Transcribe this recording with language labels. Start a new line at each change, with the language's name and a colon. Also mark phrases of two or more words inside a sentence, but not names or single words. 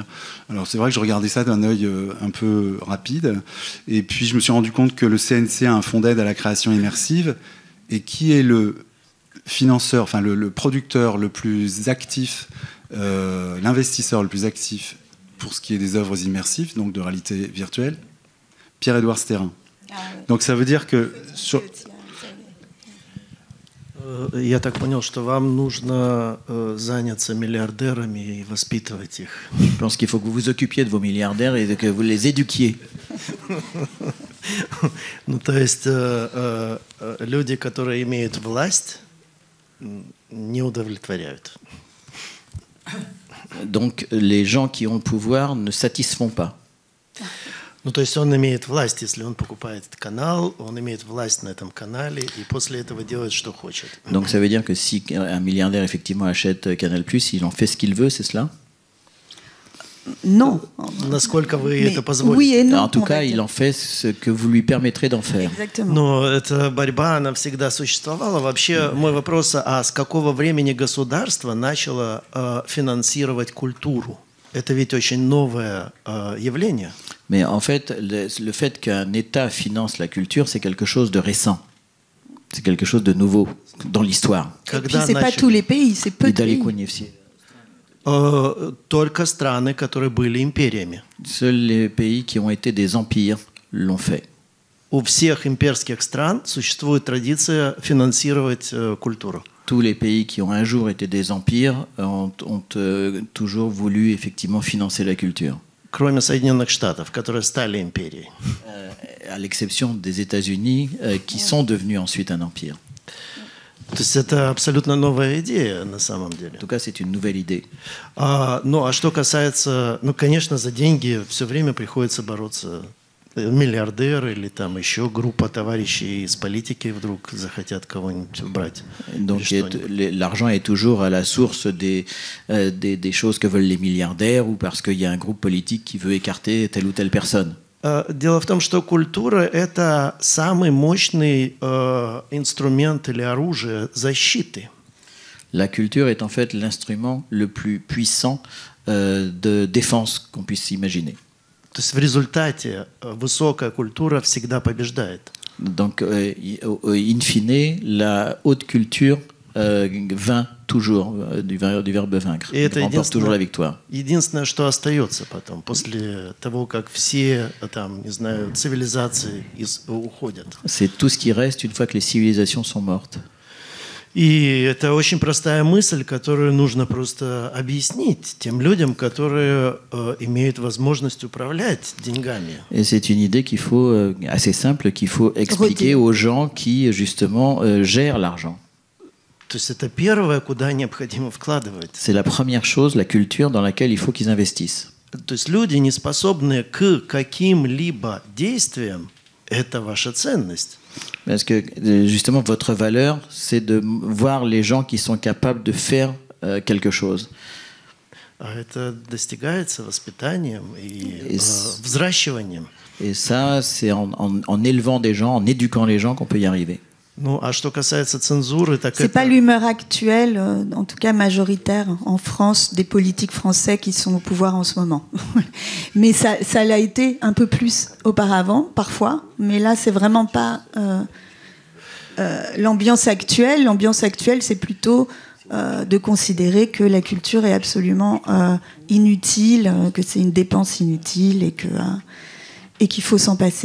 French: Alors c'est vrai que je regardais ça d'un œil un peu rapide, et puis je me suis rendu compte que le CNC a un fonds d'aide à la création immersive, et qui est le financeur, enfin le producteur le plus actif, l'investisseur le plus actif pour ce qui est des œuvres immersives, donc de réalité virtuelle, Pierre-Édouard Stérin. Ah, oui. Donc ça veut dire que...
Russian: Я так понял, что вам нужно заняться миллиардерами и воспитывать их.
French: Je pense qu'il faut que vous vous occupiez de vos milliardaires et que vous les éduquiez.
Russian: Ну, то есть люди, которые имеют власть, не удовлетворяют.
French: Donc les gens qui ont le pouvoir ne satisfont pas.
Russian: Ну, то есть он имеет власть, если он покупает этот канал, он имеет власть на этом канале, и после этого делает, что хочет.
French: Donc ça veut dire que si un milliardaire effectivement achète Canal+, il en fait ce qu'il veut, c'est cela? Non.
Russian: Насколько вы это позволите?
French: Oui et non. En tout cas, il en fait ce que vous lui permettrez d'en faire. Exactement.
Russian: Но эта борьба, она всегда существовала. Вообще, мой вопрос, а с какого времени государство начало финансировать культуру? Это ведь очень новое явление.
French: Mais en fait, le fait qu'un État finance la culture, c'est quelque chose de récent. C'est quelque chose de nouveau dans l'histoire. Et puis, c'est pas tous les pays, c'est peu de pays.
Russian: Только страны, которые были империями.
French: Seuls les pays qui ont été des empires l'ont fait.
Russian: У всех имперских стран существует традиция финансировать культуру.
French: Tous les pays qui ont un jour été des empires ont toujours voulu effectivement financer la culture.
Russian: Кроме Соединенных Штатов, которые стали империей.
French: À l'exception des États-Unis, qui sont devenus ensuite un empire.
Russian: То есть это абсолютно новая идея на самом деле.
French: En tout cas, c'est une nouvelle idée.
Russian: Ну, а что касается, ну, конечно, за деньги все время приходится бороться. Миллиардер или там еще группа товарищей из политики вдруг захотят кого-нибудь убрать.
French: Donc l'argent est toujours à la source des choses que veulent les milliardaires ou parce qu'il y a un groupe politique qui veut écarter telle ou telle personne.
Russian: Дело в том, что культура – это самый мощный инструмент или оружие защиты.
French: La culture est en fait l'instrument le plus puissant de défense qu'on puisse imaginer.
Russian: То есть в результате высокая культура всегда побеждает.
French: Donc,
Latin: in fine,
French: la haute culture vainc toujours, du verbe vaincre.
Russian: И это
French: remporte toujours la victoire.
Russian: единственное, что остается потом, после того, как все, там, не знаю, цивилизации уходят.
French: C'est tout ce qui reste une fois que les civilisations sont mortes.
Russian: И это очень простая мысль, которую нужно просто объяснить тем людям, которые имеют возможность управлять деньгами.
French: Et c'est une idée qu'il faut, assez simple, qu'il faut expliquer aux gens qui, justement, gèrent l'argent.
Russian: То есть это первое, куда необходимо вкладывать.
French: C'est la première chose, la culture, dans laquelle il faut qu'ils investissent.
Russian: То есть люди, не способные к каким-либо действиям, это ваша ценность.
French: Parce que, justement, votre valeur, c'est de voir les gens qui sont capables de faire quelque chose.
Russian: А это достигается воспитанием и взращиванием.
French: Et ça, c'est en élevant des gens, en éduquant les gens qu'on peut y arriver.
Russian: Ну, а что касается цензуры, так
French: c'est pas l'humeur actuelle, en tout cas majoritaire en France, des politiques français qui sont au pouvoir en ce moment. Mais ça l'a été un peu plus auparavant, parfois. Mais là, c'est vraiment pas l'ambiance actuelle. L'ambiance actuelle, c'est plutôt de considérer que la culture est absolument inutile, que c'est une dépense inutile et qu'il faut s'en passer.